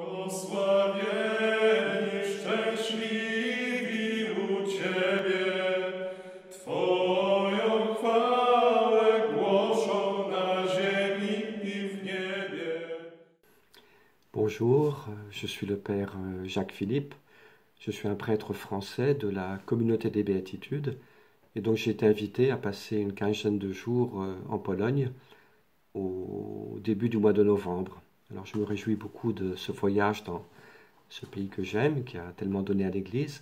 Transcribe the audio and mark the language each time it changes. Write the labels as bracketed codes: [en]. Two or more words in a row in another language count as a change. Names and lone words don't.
[pl] Błogosławieni, szczęśliwi u Ciebie, Twoją chwałę głoszą na ziemi i w niebie. [fr] Bonjour, je suis le Père Jacques Philippe, je suis un prêtre français de la communauté des Béatitudes et donc j'ai été invité à passer une quinzaine de jours en Pologne au début du mois de novembre. Alors je me réjouis beaucoup de ce voyage dans ce pays que j'aime, qui a tellement donné à l'Église.